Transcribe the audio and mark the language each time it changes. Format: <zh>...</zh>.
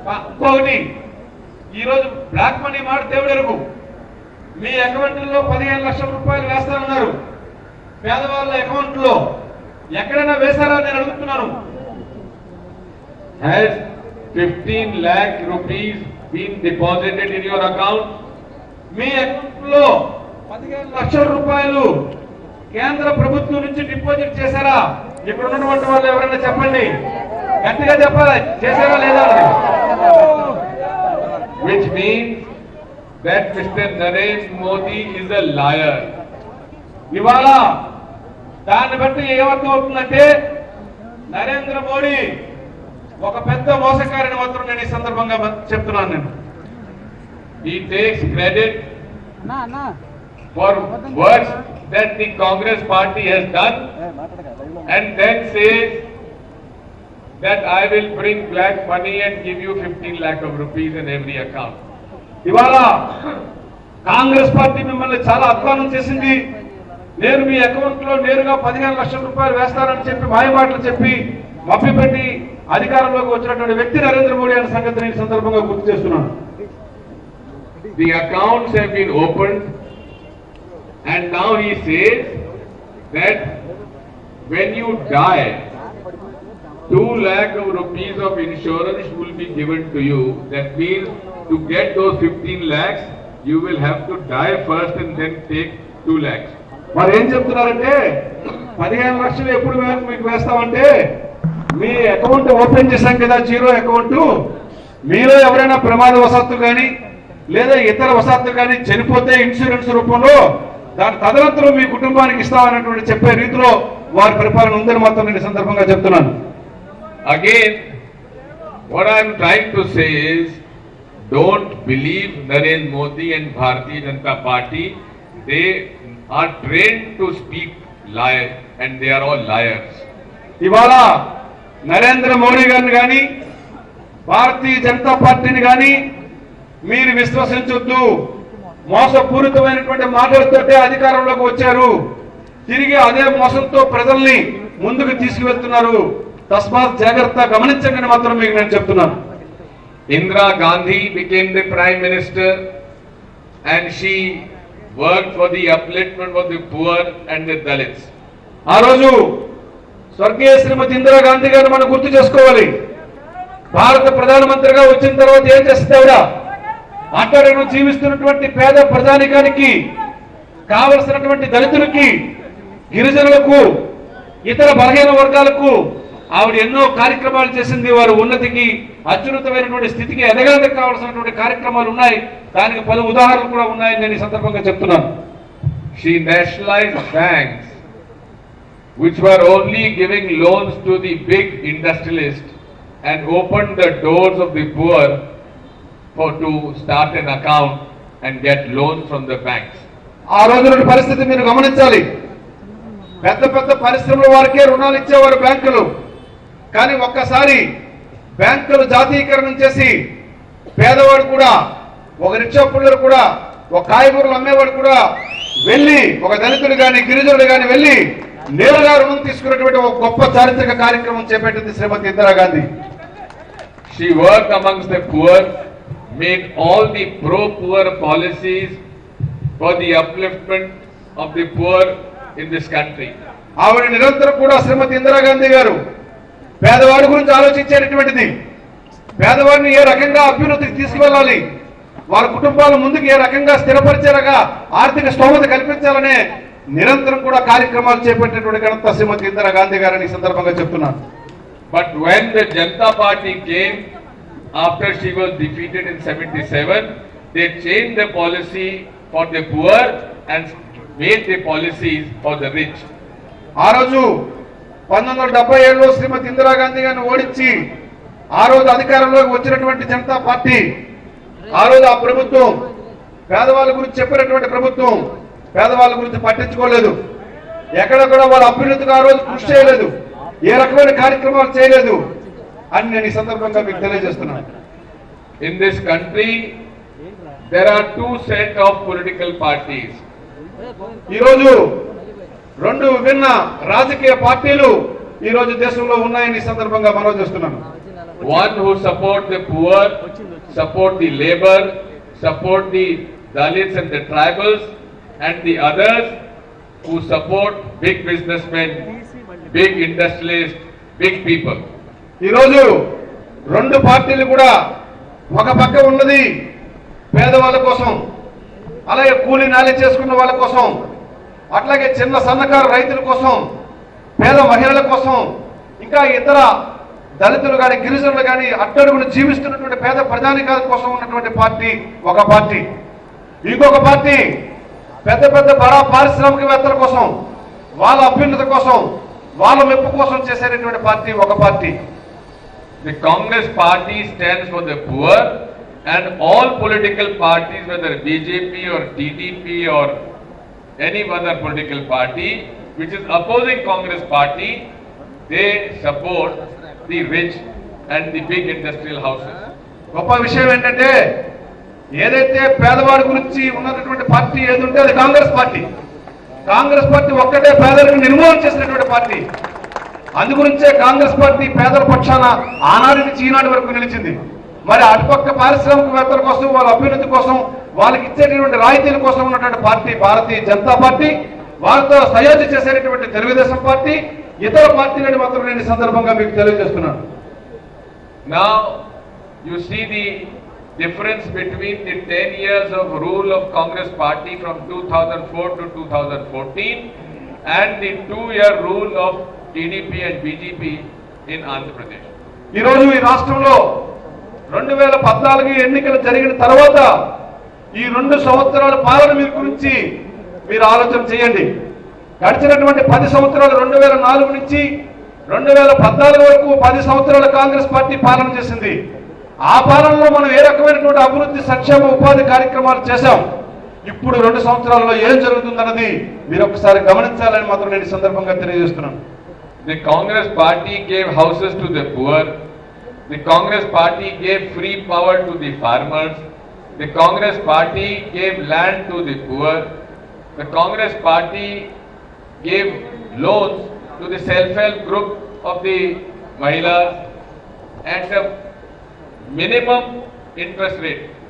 <te>ఇంకొకటి, ఈరోజు black money మాట దేవుడు ఎరుగు. మీ అకౌంట్లో 15 లక్షల రూపాయలు వేస్తానన్నారు. పేదవాళ్ళ అకౌంట్లో ఎక్కడైనా వేశారా నేను అడుగుతున్నాను.</te> <en>Has 15 lakh rupees been deposited in your account?</en> <te>మీ అకౌంట్లో 15 లక్షల రూపాయలు కేంద్ర ప్రభుత్వం నుంచి డిపాజిట్ చేశారా? ఇక్కడ ఉన్నటువంటి వాళ్ళు ఎవరైనా చెప్పండి, గట్టిగా చెప్పాలి, చేశారా లేదా?</te> <en>Which means that Mr. Narendra Modi is a liar.</en> <te>ఇవాళ దాన్ని బట్టి ఏమర్థం అవుతుందంటే నరేంద్ర మోడీ ఒక పెద్ద మోసకారిని మాత్రం నేను ఈ సందర్భంగా చెప్తున్నాను. నేను</te> <en>He takes credit for works that the Congress party has done and then says that I will bring black money and give you 15 lakh of rupees in every account.</en> <te>ఇవాళ కాంగ్రెస్ పార్టీ మిమ్మల్ని చాలా అధ్వానం చేసింది, నేను మీ అకౌంట్ లో నేరుగా 15 లక్షల రూపాయలు వేస్తానని చెప్పి మాయమాటలు చెప్పి మభ్యపెట్టి అధికారంలోకి వచ్చినటువంటి వ్యక్తి నరేంద్ర మోడీ అనే సంగతిని ఈ సందర్భంగా గుర్తు చేస్తున్నాను.</te> <en>The accounts have been opened and now he says that when you die 2 lakh of rupees of insurance will be given to you. That means to get those 15 lakhs you will have to die first and then take 2 lakhs.</en> <te>మరి ఏం చెప్తున్నారంటే 15 లక్షలు ఎప్పుడు మీకు వేస్తామంటే మీ account open చేశాం కదా, zero account, మీలో ఎవరైనా ప్రమాదవశాత్తు కానీ లేదా ఇతర వశాత్తు కానీ చనిపోతే ఇన్సూరెన్స్ రూపంలో దాని తదనంతరం మీ కుటుంబానికి ఇస్తామన్నటువంటి చెప్పే రీతిలో వారి పరిపాలన ఉందని మాత్రం నేను సందర్భంగా చెప్తున్నాను.</te> <en>Again, what I am trying to say is, don't believe Narendra Modi and Bharatiya Janata Party. They are trained to speak lie and they are all liars.</en> <te>ఇవాళ నరేంద్ర మోడీ గారిని కానీ భారతీయ జనతా పార్టీని కానీ మీరు విశ్వసించొద్దు. మోసపూరితమైనటువంటి మాటలతోటే అధికారంలోకి వచ్చారు, తిరిగి అదే మోసంతో ప్రజల్ని ముందుకు తీసుకువెళ్తున్నారు. తస్మాత్ జాగ్రత్త, గమనించండి మాత్రం మీకు నేను చెప్తున్నాను.</te> <en>Indira Gandhi became the Prime Minister and she worked for the upliftment of the poor and the Dalits.</en> <te>ఆ రోజు స్వర్గీయ శ్రీమతి ఇందిరాగాంధీ గారిని మనం గుర్తు చేసుకోవాలి. భారత ప్రధానమంత్రిగా వచ్చిన తర్వాత ఏం చేస్తుంది ఆవిడ? అట్టడుగు జీవిస్తున్నటువంటి పేద ప్రజానికానికి, కావలసినటువంటి దళితులకి, గిరిజనులకు, ఇతర బలహీన వర్గాలకు ఆవిడ ఎన్నో కార్యక్రమాలు చేసింది. వారి ఉన్నతికి, అత్యున్నతమైనటువంటి స్థితికి ఎదగడానికి కావాల్సినటువంటి కార్యక్రమాలు ఉన్నాయి. దానికి పలు ఉదాహరణలు కూడా ఉన్నాయని నేను ఈ సందర్భంగా చెప్తున్నాను.</te> <en>She nationalized banks which were only giving loans to the big industrialists and opened the doors of the poor to start an account and get loans from the banks.</en> <te>ఆ రోజున పరిస్థితి మీరు గమనించాలి. పెద్ద పెద్ద పరిశ్రమల వారికే రుణాలు ఇచ్చేవారు బ్యాంకులు. కానీ ఒక్కసారి బ్యాంకులు జాతీయకరణం చేసి పేదవాడు కూడా, ఒక రిక్షా పుల్లరు కూడా, ఒక కాయగూరలు అమ్మేవాడు కూడా వెళ్ళి, ఒక దళితుడు కానీ గిరిజనుడు కానీ వెళ్ళి నేరుగా రుణం తీసుకున్నటువంటి ఒక గొప్ప చారిత్రక కార్యక్రమం చేపట్టింది శ్రీమతి Indira Gandhi.</te> <en>She worked amongst the poor, made all the pro-poor policies for the upliftment of the poor in this country.</en> <te>ఆవిడ నిరంతరం కూడా శ్రీమతి ఇందిరాగాంధీ గారు పేదవాడి గురించి ఆలోచించేటటువంటిది. పేదవాడిని ఏ రకంగా అభ్యున్నతికి తీసుకువెళ్ళాలి, వారి కుటుంబాల ముందుకు ఏ రకంగా స్థిరపరిచేలాగా ఆర్థిక స్తోమత కల్పించాలనే నిరంతరం కూడా కార్యక్రమాలు చేపట్టినటువంటి ఘనత శ్రీమతి ఇందిరాగాంధీ గారిని సందర్భంగా చెప్తున్నాను.</te> <en>But when the Janata Party came after she was defeated in 77, they changed the policy for the poor and made the policies for the rich.</en> <te>ఆ రోజు 1977లో శ్రీమతి ఇందిరాగాంధీ గారిని ఓడించి ఆ రోజు అధికారంలోకి వచ్చినటువంటి జనతా పార్టీ, ఆ రోజు ఆ ప్రభుత్వం పేదవాళ్ళ గురించి చెప్పినటువంటి ప్రభుత్వం పేదవాళ్ళ గురించి పట్టించుకోలేదు. ఎక్కడ కూడా వాళ్ళ అభ్యున్నతికి ఆ రోజు కృషి చేయలేదు, ఏ రకమైన కార్యక్రమాలు చేయలేదు అని నేను ఈ సందర్భంగా మీకు తెలియజేస్తున్నాను.</te> <en>In this country there are two sets of political parties.</en> <te>ఈ రోజు రెండు విభిన్న రాజకీయ పార్టీలు ఈ రోజు దేశంలో ఉన్నాయని ఈ సందర్భంగా మనవి చేస్తున్నాను.</te> <en>One who support the poor, support the labor, support the Dalits and the tribals and the others who support big businessmen, big industrialists, big people.</en> <te>ఈరోజు రెండు పార్టీలు కూడా ఒక పక్క ఉన్నది పేదవాళ్ళ కోసం, అలాగే కూలీ నాలి చేసుకున్న వాళ్ళ కోసం, అట్లాగే చిన్న సన్నకారు రైతుల కోసం, పేద మహిళల కోసం, ఇంకా ఇతర దళితులు కానీ గిరిజనులు కానీ అట్టడుగును జీవిస్తున్నటువంటి పేద ప్రజానికాల కోసం ఉన్నటువంటి పార్టీ ఒక పార్టీ. ఇంకొక పార్టీ పెద్ద పెద్ద బడా పారిశ్రామికవేత్తల కోసం, వాళ్ళ అభ్యున్నతి కోసం, వాళ్ళ మెప్పు కోసం చేసేటటువంటి పార్టీ ఒక party.</te> <en>The Congress party stands for the poor, and all political parties, whether BJP or TDP or any other political party which is opposing Congress party, they support the rich and the big industrial houses.</en> <te>గొప్ప విషయం ఏంటంటే ఏదైతే పేదవాడి గురించి ఉన్నటువంటి party ఏది ఉంటే అది కాంగ్రెస్ పార్టీ. కాంగ్రెస్ పార్టీ ఒక్కటే పేదలకు నిర్మూలన చేసినటువంటి పార్టీ. అందుగురించే కాంగ్రెస్ పార్టీ పేదల పక్షాన ఆనాటి నుంచి ఈనాటి వరకు నిలిచింది. మరి అటుపక్క పారిశ్రామికవేత్తల కోసం, వాళ్ళ అభ్యున్నతి కోసం, వాళ్ళకి ఇచ్చేటటువంటి రాయితీల కోసం ఉన్నటువంటి పార్టీ భారతీయ జనతా పార్టీ, వారితో సయోధ్య చేసేటటువంటి తెలుగుదేశం పార్టీ, ఇతర పార్టీలను మాత్రం నేను ఈ సందర్భంగా మీకు తెలియజేస్తున్నాను.</te> <en>Now you see the difference between the 10 years of rule of Congress party from 2004 to 2014 and the 2-year rule of TDP and BJP in Andhra Pradesh.</en> <te>ఈ రోజు ఈ రాష్ట్రంలో 2014 ఎన్నికలు జరిగిన తర్వాత ఈ 2 సంవత్సరాల పాలన మీ గురించి మీరు ఆలోచన చేయండి. గడిచినటువంటి 10 సంవత్సరాలు 2004 నుంచి 2014 వరకు 10 సంవత్సరాల కాంగ్రెస్ పార్టీ పాలన చేసింది. ఆ పాలనలో మనం ఏ రకమైనటువంటి అభివృద్ధి, సంక్షేమ, ఉపాధి కార్యక్రమాలు చేశాం. ఇప్పుడు 2 సంవత్సరాల్లో ఏం జరుగుతుందన్నది మీరు ఒకసారి గమనించాలని మాత్రం నేను ఈ సందర్భంగా తెలియజేస్తున్నాను.</te> <en>The Congress party gave houses to the poor. The Congress party gave free power to the farmers. The Congress party gave land to the poor. The Congress party gave loans to the self-help group of the Mahilas at a minimum interest rate.</en>